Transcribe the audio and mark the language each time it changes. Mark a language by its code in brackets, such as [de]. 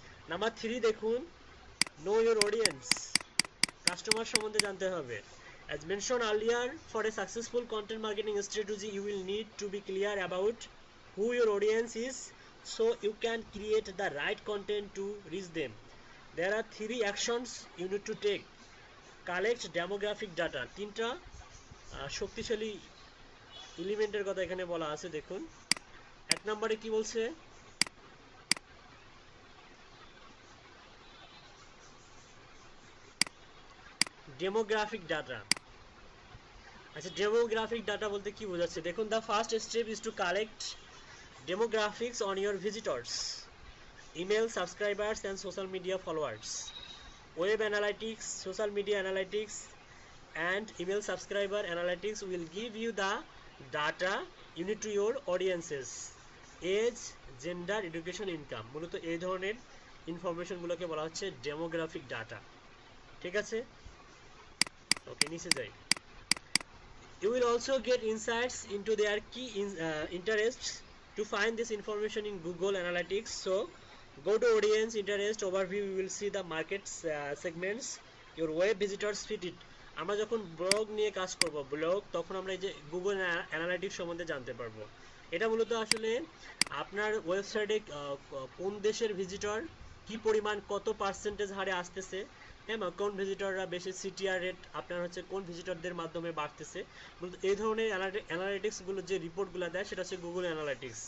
[en] Number 3 দেখুন, know your audience. [bn] Customer সম্বন্ধে জানতে হবে. [en] As mentioned earlier, for a successful content marketing strategy, you will need to be clear about who your audience is so you can create the right content to reach them. There are 3 actions you need to take. Collect demographic data. [bn] 3টা শক্তিশালী এলিমেন্টের কথা এখানে বলা আছে দেখুন. 1 নম্বরে কি বলছে? Demographic data. আচ্ছা, ডেমোগ্রাফিক ডাটা বলতে কি বোঝাচ্ছে দেখুন. [en] The first step is to collect demographics on your visitors, email subscribers and social media followers. Web analytics, social media analytics and email subscriber analytics will give you the data unique to your audiences, age, gender, education, income. [bn] মূলত এই ধরনের ইনফরমেশনগুলোকে বলা হচ্ছে demographic data. ঠিক আছে, ওকে, নিচে যাই. [en] You will also get insights into their key interests. To find this information in Google Analytics, so go to audience interest overview. You will see the market segments your web visitors fit it. [bn] আমরা যখন blog নিয়ে কাজ করব, blog, তখন আমরা এই যে Google analytics সম্বন্ধে জানতে পারবো. এটা মূলত আসলে আপনার ওয়েবসাইটে কোন দেশের ভিজিটর কি পরিমাণ কত পার্সেন্টেজ হারে আসতেছে, হ্যাঁ, কোন ভিজিটররা বেশি সিটিআর রেট আপনার হচ্ছে কোন ভিজিটরদের মাধ্যমে বাড়তেছে, মূলত এই ধরনের অ্যানালাইটিক্সগুলো যে রিপোর্টগুলো দেয় সেটা হচ্ছে গুগল অ্যানালাইটিক্স.